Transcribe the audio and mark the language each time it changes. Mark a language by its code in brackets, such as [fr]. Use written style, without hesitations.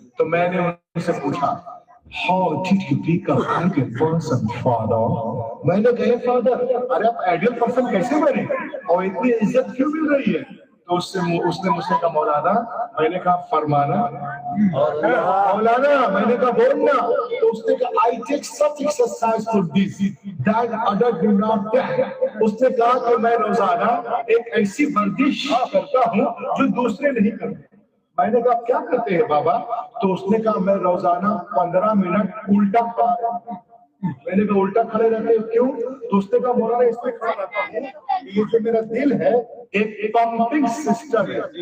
[ur] تو میں نے ان سے پوچھا [en] How did you become a good person, father? [ur] میں نے کہا فادر ارے آپ آئیڈیل پرسن کیسے بنے اور اتنی عزت کیوں مل رہی ہے؟ تو اس نے مجھ سے کہا مولانا، میں نے کہا فرمانا، مولانا میں نے کہا بولنا. تو اس نے کہا [en] I take such exercise for this that other do not take. [ur] اس نے کہا کہ میں روزانہ ایک ایسی ورزش کرتا ہوں جو دوسرے نہیں کرتے. میں نے کہا کیا کرتے ہیں بابا؟ تو اس نے کہا میں روزانہ 15 منٹ الٹا کھڑا. میں نے کہا الٹا کھڑے رہتے کیوں؟ تو اس نے کہا مولانا اس میں کھڑا رہتا ہوں یہ جو میرا دل ہے ایک پمپنگ سسٹم ہے.